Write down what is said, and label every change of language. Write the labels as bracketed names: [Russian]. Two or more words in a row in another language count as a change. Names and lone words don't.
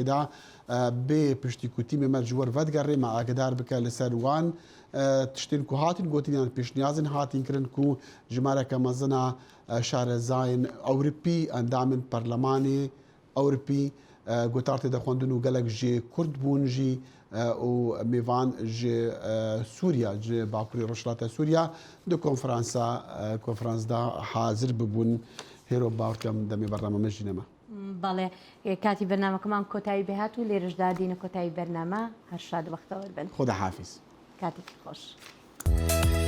[Kurdish] da bê piştî ku tîmê me ji wir vedgerê me agidar bike li ser wan tiştên ku hatin gotînan pêşniyazên hatin kirin ku ji mareka mezina şarezayên Ewropî endamên Perlemanê Ewropî gotar tê de xwendin û gelek jê Kurd bûn jî û mêvan ji Sûriya ji Bakurê Rojhilata Sûriya di konferansda hazir bibûn hêro bawerkem demê bername me jî neme. [Central Kurdish] بەڵێ کاتی بەرنامەکەمان کۆتایی بهات و لێرشدا دینە کۆتایی بەرنامە هەر شاد وەختەوە بن [Persian] خدا حافظ [Central Kurdish] کاتێکی خۆش.